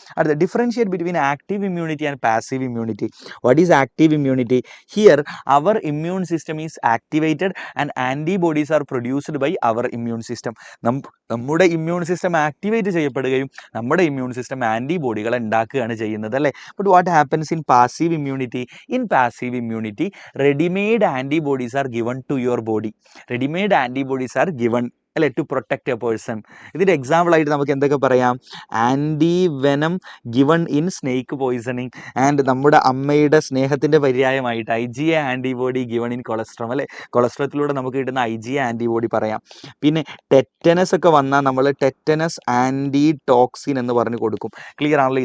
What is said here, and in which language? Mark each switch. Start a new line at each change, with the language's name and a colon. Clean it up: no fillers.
English: അടുത്ത, differentiate between active immunity and passive immunity. What is active immunity? Here our immune system is activated and antibodies are produced by our immune system.
Malayalam: നമ്മുടെ immune system activate ചെയ്യപ്പെടുകയും നമ്മുടെ immune system ആൻറ്റിബോഡികളെ ഉണ്ടാക്കുകയാണ് ചെയ്യുന്നത് അല്ലേ.
English: But what happens in passive immunity? In passive immunity ready-made antibodies are given to your body. Ready-made antibodies are given
Malayalam: അല്ലെ,
English: To protect a person.
Malayalam: ഇതിൻ്റെ example ആയിട്ട് നമുക്ക് എന്തൊക്കെ പറയാം?
English: Anti venom given in snake poisoning.
Malayalam: And നമ്മുടെ അമ്മയുടെ സ്നേഹത്തിൻ്റെ പര്യായമായിട്ട് IgA antibody
English: given in colostrum
Malayalam: അല്ലേ. കൊളസ്ട്രോത്തിലൂടെ നമുക്ക് കിട്ടുന്ന IgA ആൻറ്റിബോഡി പറയാം. പിന്നെ ടെറ്റനസ് ഒക്കെ വന്നാൽ നമ്മൾ ടെറ്റനസ് ആൻറ്റി ടോക്സിൻ എന്ന് പറഞ്ഞ് കൊടുക്കും. ക്ലിയർ ആണല്ലോ?